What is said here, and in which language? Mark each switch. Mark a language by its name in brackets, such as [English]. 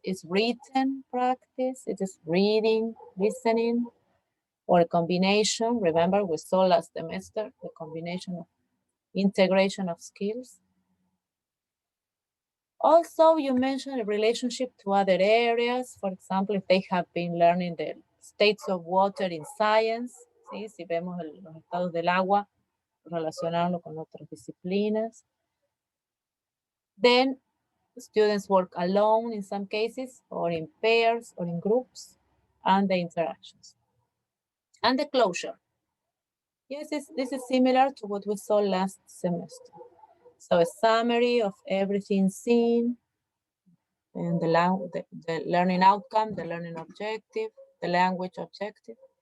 [English] It's written practice. It is reading, listening, or a combination. Remember, we saw last semester the combination of integration of skills. Also, you mentioned a relationship to other areas. For example, if they have been learning the states of water in science, [Spanish] ¿sí? Si vemos los estados del agua, relacionarlo con otras disciplinas. [English] Then students work alone in some cases, or in pairs, or in groups, and the interactions. And the closure. Yes, this is similar to what we saw last semester. So a summary of everything seen, and the learning outcome, the learning objective, the language objective.